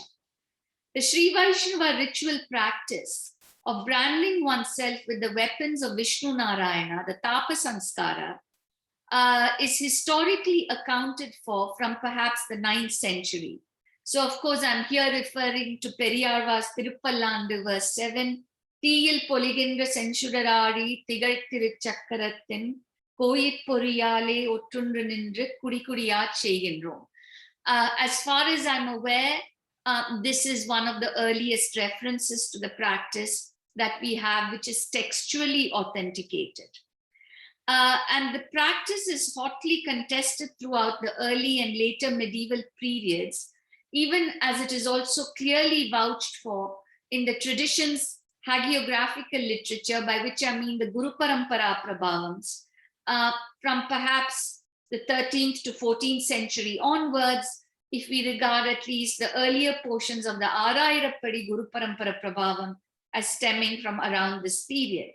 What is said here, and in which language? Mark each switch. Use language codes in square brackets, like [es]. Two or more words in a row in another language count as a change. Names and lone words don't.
[en] The Sri Vaishnava ritual practice of branding oneself with the weapons of Vishnu Narayana, the Tapa Sanskara, is historically accounted for from perhaps the 9th century. So of course, I'm here referring to Periyarva's Tirupallandu verse 7, [ta] தீயில் பொலிகின்ற செஞ்சுடராழி திகழ் திருச்சக்கரத்தின் கோயிற் பொறியாலே ஒற்றுண்டு நின்று குடிகுடியாட் செய்கின்றோம். [en] As far as I'm aware, this is one of the earliest references to the practice that we have, which is textually authenticated. And the practice is hotly contested throughout the early and later medieval periods, even as it is also clearly vouched for in the tradition's hagiographical literature, by which I mean the Guru Parampara Prabhavams, from perhaps the 13th to 14th century onwards, if we regard at least the earlier portions of the Arairappadi Guru Parampara Prabhavam as stemming from around this period.